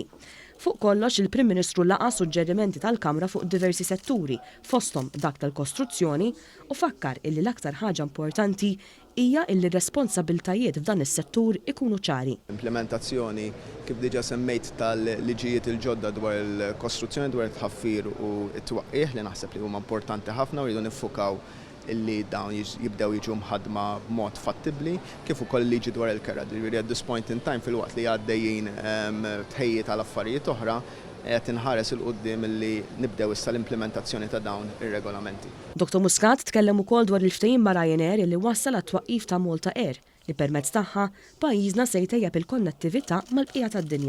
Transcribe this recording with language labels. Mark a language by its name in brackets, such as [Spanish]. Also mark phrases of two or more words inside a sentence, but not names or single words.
[Maltese] Fuq kollox il-Prim Ministru laqa suġġerimenti tal-Kamra fuq diversi setturi, fosthom dak tal-kostruzzjoni, u fakkar illi l-aktar ħaġa importanti hija illi responsabiltajiet f'dan is-settur ikunu ċari. Implementazzjoni kif diġà semmejt tal-liġijiet il-ġodda dwar il-kostruzzjoni dwar it-tħaffir u t-twaqqih li naħseb li huma importanti ħafna u rridu niffukaw illi dawn jibdew jiġu mħadma b'mod fattibbli kif ukoll liġi dwar il-kera. [English] At this point in time [Maltese] fil-waqt li għaddejjin tħejjiet għal affarijiet oħra qed inħares il-qudiem illi nibdew issa l-implementazzjoni ta' dawn ir-regolamenti. Dr. Muscat tkellem ukoll dwar il-ftehim ma' Ryanair li wassal għat-twaqqif ta' Malta Air li permezz tagħha pajjiżna se jtejjeb il-konnettività mal-bqija tad-dinja.